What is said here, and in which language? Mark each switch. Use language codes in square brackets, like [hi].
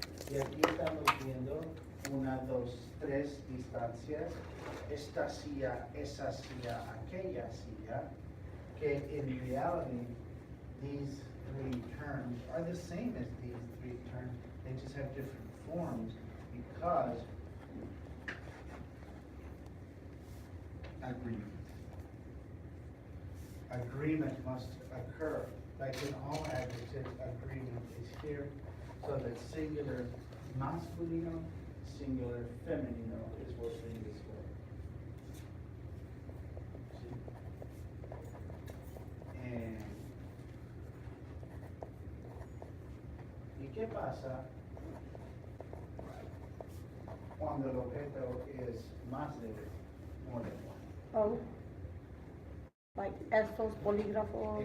[es] Y aquí estamos viendo una, dos, tres distancias. Esta silla, esa silla, aquella silla, que [en] in reality, these three terms are the same as these three terms. They just have different forms because agreement. Agreement must occur. Like in all adjectives, agreement is here. So that singular masculino, singular femenino is working this way. See? And [es] ¿y qué pasa cuando el objeto es más de [en] more than one? Oh, like [es] esos polígrafos,